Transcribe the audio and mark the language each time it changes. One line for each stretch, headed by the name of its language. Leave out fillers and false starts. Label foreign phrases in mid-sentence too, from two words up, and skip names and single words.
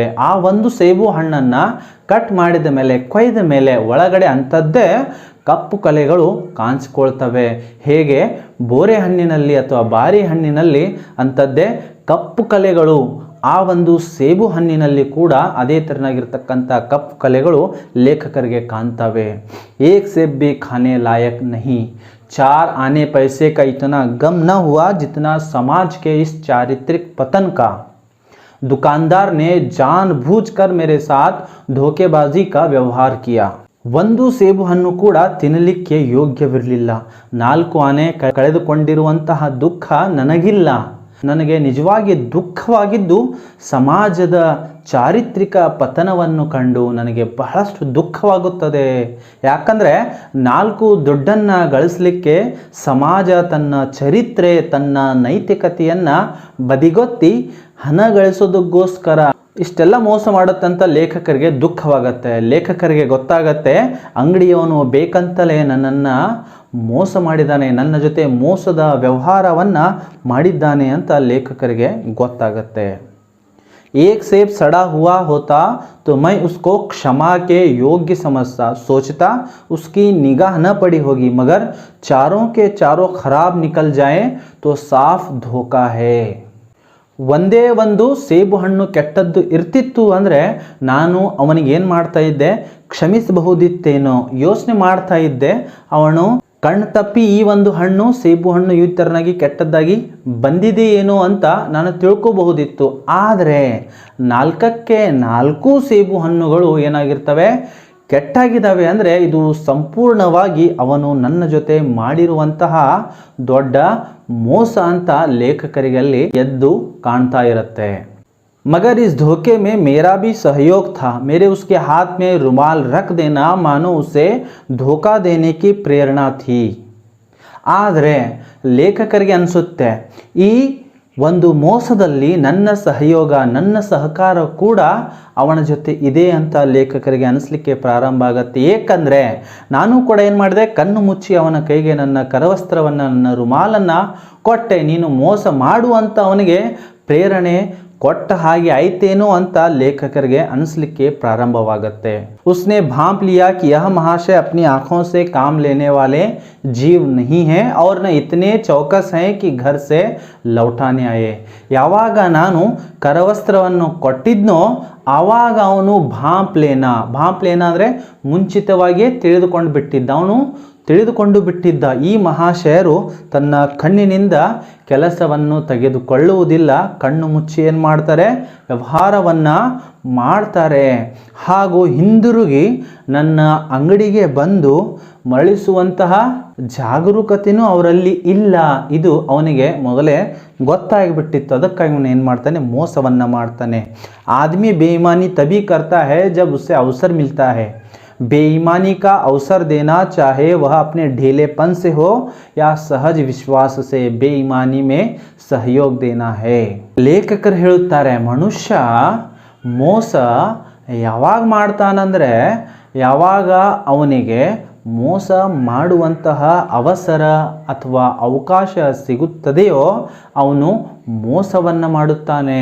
Kannada: ಆ ಒಂದು ಸೇಬು ಹಣ್ಣನ್ನು ಕಟ್ ಮಾಡಿದ ಮೇಲೆ, ಕೊಯ್ದ ಮೇಲೆ ಒಳಗಡೆ ಅಂಥದ್ದೇ ಕಪ್ಪು ಕಲೆಗಳು ಕಾಣಿಸ್ಕೊಳ್ತವೆ. ಹೇಗೆ ಬೋರೆ ಹಣ್ಣಿನಲ್ಲಿ ಅಥವಾ ಬಾರಿ ಹಣ್ಣಿನಲ್ಲಿ ಅಂಥದ್ದೇ ಕಪ್ಪು ಕಲೆಗಳು ಆ ಒಂದು ಸೇಬು ಹಣ್ಣಿನಲ್ಲಿ ಕೂಡ ಅದೇ ತೆರನಾಗಿರ್ತಕ್ಕಂಥ ಕಪ್ಪು ಕಲೆಗಳು ಲೇಖಕರಿಗೆ ಕಾಣ್ತವೆ.
Hindi: एक सेब भी खाने लायक नहीं, चार आने पैसे का इतना गम न हुआ जितना समाज के इस चारित्रिक पतन का. दुकानदार ने जानबूझकर मेरे साथ धोखेबाजी का व्यवहार किया.
Kannada: ಒಂದು ಸೇಬು ಹಣ್ಣು ಕೂಡ ತಿನ್ನಲಿಕ್ಕೆ ಯೋಗ್ಯವಿರಲಿಲ್ಲ. 4 ಆನೆ ಕಳೆದುಕೊಂಡಿರುವಂತಹ ದುಃಖ ನನಗಿಲ್ಲ. ನನಗೆ ನಿಜವಾಗಿ ದುಃಖವಾಗಿದ್ದು ಸಮಾಜದ ಚಾರಿತ್ರಿಕ ಪತನವನ್ನು ಕಂಡು ನನಗೆ ಬಹಳಷ್ಟು ದುಃಖವಾಗುತ್ತದೆ. ಯಾಕಂದರೆ 4 ದುಡ್ಡನ್ನು ಗಳಿಸಲಿಕ್ಕೆ ಸಮಾಜ ತನ್ನ ಚರಿತ್ರೆ ತನ್ನ ನೈತಿಕತೆಯನ್ನು ಬದಿಗೊತ್ತಿ ಹಣ ಗಳಿಸೋದಕ್ಕೋಸ್ಕರ ಇಷ್ಟೆಲ್ಲ ಮೋಸ ಮಾಡುತ್ತಂತ ಲೇಖಕರಿಗೆ ದುಃಖವಾಗತ್ತೆ. ಲೇಖಕರಿಗೆ ಗೊತ್ತಾಗತ್ತೆ ಅಂಗಡಿಯವನು ಬೇಕಂತಲೇ ನನ್ನನ್ನು ಮೋಸ ಮಾಡಿದ್ದಾನೆ, ನನ್ನ ಜೊತೆ ಮೋಸದ ವ್ಯವಹಾರವನ್ನು ಮಾಡಿದ್ದಾನೆ ಅಂತ ಲೇಖಕರಿಗೆ ಗೊತ್ತಾಗತ್ತೆ.
Hindi: एक सेब सड़ा हुआ होता तो मैं उसको क्षमा के योग्य समझता, सोचता उसकी निगाह न पड़ी होगी, मगर चारों के चारों खराब निकल जाए तो साफ धोखा है.
Kannada: ಒಂದೇ ಒಂದು ಸೇಬು ಹಣ್ಣು ಕೆಟ್ಟದ್ದು ಇರ್ತಿತ್ತು ಅಂದರೆ ನಾನು ಅವನಿಗೆ ಏನು ಮಾಡ್ತಾ ಇದ್ದೆ, ಕ್ಷಮಿಸಬಹುದಿತ್ತೇನೋ ಯೋಚನೆ ಮಾಡ್ತಾ ಇದ್ದೆ. ಅವನು ಕಣ್ಣು ತಪ್ಪಿ ಈ ಒಂದು ಹಣ್ಣು ಸೇಬು ಹಣ್ಣು ಈ ಥರನಾಗಿ ಕೆಟ್ಟದ್ದಾಗಿ ಬಂದಿದೆಯೇನೋ ಅಂತ ನಾನು ತಿಳ್ಕೋಬಹುದಿತ್ತು. ಆದರೆ 4ಕ್ಕೆ 4 ಸೇಬು ಹಣ್ಣುಗಳು ಏನಾಗಿರ್ತವೆ, ಕೆಟ್ಟಾಗಿದ್ದಾವೆ. ಅಂದರೆ ಇದು ಸಂಪೂರ್ಣವಾಗಿ ಅವನು ನನ್ನ ಜೊತೆ ಮಾಡಿರುವಂತಹ ದೊಡ್ಡ ಮೋಸ ಅಂತ ಲೇಖಕರಿಗಲ್ಲಿ ಎದ್ದು ಕಾಣ್ತಾ ಇರುತ್ತೆ.
Hindi: मगर इस धोखे में मेरा भी सहयोग था. मेरे उसके हाथ में रुमाल रख देना मानो उसे धोखा देने की प्रेरणा थी.
Kannada: ಆದರೆ ಲೇಖಕರಿಗೆ ಅನಿಸುತ್ತೆ ಈ ಒಂದು ಮೋಸದಲ್ಲಿ ನನ್ನ ಸಹಯೋಗ ನನ್ನ ಸಹಕಾರ ಕೂಡ ಅವನ ಜೊತೆ ಇದೆ ಅಂತ ಲೇಖಕರಿಗೆ ಅನಿಸ್ಲಿಕ್ಕೆ ಪ್ರಾರಂಭ ಆಗುತ್ತೆ. ಏಕೆಂದರೆ ನಾನು ಕೂಡ ಏನು ಮಾಡಿದೆ, ಕಣ್ಣು ಮುಚ್ಚಿ ಅವನ ಕೈಗೆ ನನ್ನ ಕರವಸ್ತ್ರವನ್ನು ನನ್ನ ರುಮಾಲನ್ನು ಕೊಟ್ಟೆ. ನೀನು ಮೋಸ ಮಾಡುವಂತ ಅವನಿಗೆ ಪ್ರೇರಣೆ ಕೊಟ್ಟ ಹಾಗೆ ಆಯ್ತೇನೋ ಅಂತ ಲೇಖಕರಿಗೆ ಅನಿಸ್ಲಿಕ್ಕೆ ಪ್ರಾರಂಭವಾಗುತ್ತೆ.
Hindi: उसने भांप लिया कि यह महाशय अपनी आंखों से काम लेने वाले जीव नहीं है और न इतने चौकस हैं कि घर से लौटाने आए.
Kannada: ಯಾವಾಗ ನಾನು ಕರವಸ್ತ್ರವನ್ನು ಕೊಟ್ಟಿದ್ನೋ ಆವಾಗ ಅವನು
Hindi: भांप लेना
Kannada: ಅಂದರೆ ಮುಂಚಿತವಾಗಿಯೇ ತಿಳಿದುಕೊಂಡು ಬಿಟ್ಟಿದ್ದ ಈ ಮಹಾಶಯರು ತನ್ನ ಕಣ್ಣಿನಿಂದ ಕೆಲಸವನ್ನು ತೆಗೆದುಕೊಳ್ಳುವುದಿಲ್ಲ. ಕಣ್ಣು ಮುಚ್ಚಿ ಏನು ಮಾಡ್ತಾರೆ, ವ್ಯವಹಾರವನ್ನು ಮಾಡ್ತಾರೆ. ಹಾಗೂ ಹಿಂದಿರುಗಿ ನನ್ನ ಅಂಗಡಿಗೆ ಬಂದು ಮರಳಿಸುವಂತಹ ಜಾಗರೂಕತೆಯೂ ಅವರಲ್ಲಿ ಇಲ್ಲ. ಇದು ಅವನಿಗೆ ಮೊದಲೇ ಗೊತ್ತಾಗಿಬಿಟ್ಟಿತ್ತು. ಅದಕ್ಕಾಗಿ ಅವನು ಏನು ಮಾಡ್ತಾನೆ, ಮೋಸವನ್ನು ಮಾಡ್ತಾನೆ.
Hindi: आदमी बेईमानी तभी करता है जब उससे अवसर मिलता है. बेईमानी का अवसर देना चाहे वह अपने ढीलेपन से हो या सहज विश्वास से, बेईमानी में सहयोग देना है.
Kannada: ಲೇಖಕರು ಹೇಳುತ್ತಾರೆ, ಮನುಷ್ಯ ಮೋಸ ಯಾವಾಗ ಮಾಡ್ತಾನಂದರೆ ಯಾವಾಗ ಅವನಿಗೆ ಮೋಸ ಮಾಡುವಂತಹ ಅವಸರ ಅಥವಾ ಅವಕಾಶ ಸಿಗುತ್ತದೆಯೋ ಅವನು ಮೋಸವನ್ನು ಮಾಡುತ್ತಾನೆ.